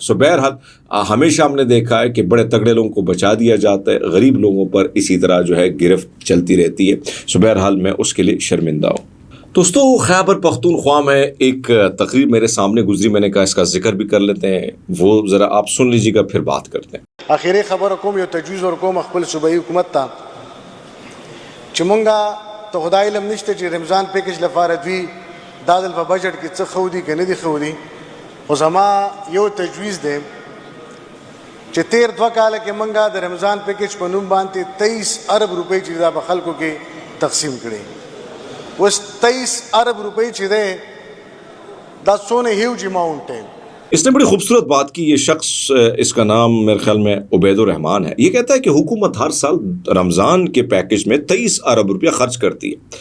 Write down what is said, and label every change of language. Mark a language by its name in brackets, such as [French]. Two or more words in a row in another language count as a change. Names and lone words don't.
[Urdu] سو بہرحال ہمیشہ ہم نے دیکھا ہے کہ بڑے تگڑے لوگوں کو بچا دیا جاتا ہے, غریب لوگوں پر اسی طرح جو ہے گرفت چلتی رہتی ہے. سو بہرحال میں اس کے لیے شرمندہ ہوں. دوستو خیبر پختونخوا میں ایک تقریر میرے سامنے گزری, میں نے کہا اس کا ذکر بھی کر لیتے ہیں, وہ ذرا آپ سن لیجیے گا پھر بات کرتے ہیں. [Pashto] آخری خبر کوم یو تجویز ورکوم خپل صوبایي حکومت ته چې مونږه ته خدای علم نشته چې رمضان پیکج لپاره دوی دا د په بجټ کې څه خو دي که نه دي خو دي, خو زما یو تجویز دی چې تیر 2 کاله کې مونږه د رمضان پیکج په نوم باندې 23 ارب روپۍ چې دا په خلکو کې تقسیم کړي. [Urdu] اس 23 ارب روپے چھے دا سونے [English] huge amount [Urdu] ہے. اس نے بڑی خوبصورت بات کی. یہ شخص, اس کا نام میرے خیال میں عبید الرحمان ہے, یہ کہتا ہے کہ حکومت ہر سال رمضان کے پیکج میں 23 ارب روپیہ خرچ کرتی ہے.